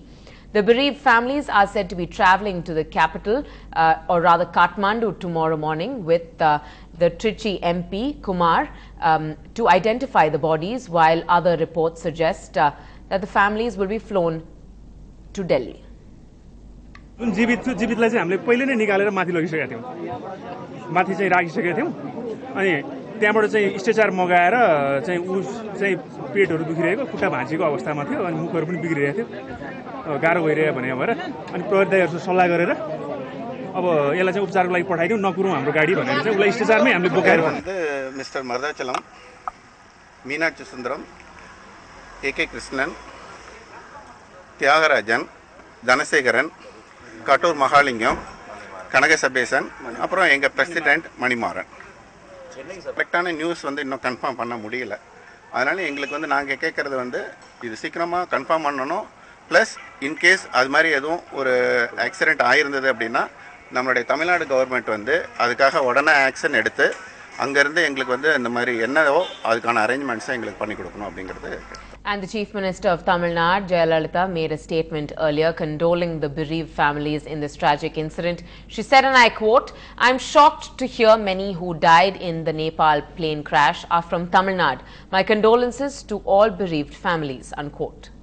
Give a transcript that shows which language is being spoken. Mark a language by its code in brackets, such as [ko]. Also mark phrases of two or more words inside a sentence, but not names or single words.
[en] The bereaved families are said to be travelling to the capital, or rather Kathmandu, tomorrow morning with the Trichy MP, Kumar, to identify the bodies, while other reports suggest that the families will be flown to Delhi. [ne] जुन जीवितलाई चाहिँ हामीले पहिले नै निकालेर माथि लगिसकेका थियौं माथि चाहिँ राखिसकेका थियौं अनि त्यहाँबाट चाहिँ स्ट्रेचर मगाएर चाहिँ उ चाहिँ पेटहरु दुखिरहेको खुट्टा भाँचिएको अवस्थामा थियो अनि मुखहरु पनि बिग्रिरहेको थियो गाह्रो भइरहेको भने भएर अनि प्रहरीदारहरुसँग सल्लाह गरेर अब यसलाई चाहिँ उपचारको लागि पठाइदिउँ नकुरौं हाम्रो गाडी भनेर चाहिँ उलाई स्ट्रेचरमै हामीले बोकाएर [ta] मिस्टर मर्दाचलम मीनाक्षी सुन्दरम एके कृष्णन त्यागराजन தனசேகரன் கட்டூர் மகாலிங்கம் கனக சபேசன் அப்புறம் எங்க பிரசிடென்ட் மணிமாறன் கரெக்டான நியூஸ் வந்து இன்னும் கன்ஃபார்ம் பண்ண முடியல அதனால எங்களுக்கு வந்து நாங்க கேக்குறது வந்து இது சீக்கிரமா கன்ஃபார்ம் பண்ணனும் [en] plus in case [ta] அது மாதிரி எதுவும் ஒரு ஆக்சிடென்ட் ஆயிருந்தது அப்படினா நம்மளுடைய தமிழ்நாடு கவர்மெண்ட் வந்து அதுக்காக உடனே ஆக்ஷன் எடுத்து அங்க இருந்து எங்களுக்கு வந்து இந்த மாதிரி என்னவோ அதுக்கான அரேஞ்ச்மெண்ட்ஸ் எங்களுக்கு பண்ணி கொடுக்கணும் அப்படிங்கிறது. [en] And the Chief Minister of Tamil Nadu, Jayalalitha, made a statement earlier condoling the bereaved families in this tragic incident. She said, and I quote, "I'm shocked to hear many who died in the Nepal plane crash are from Tamil Nadu. My condolences to all bereaved families," unquote.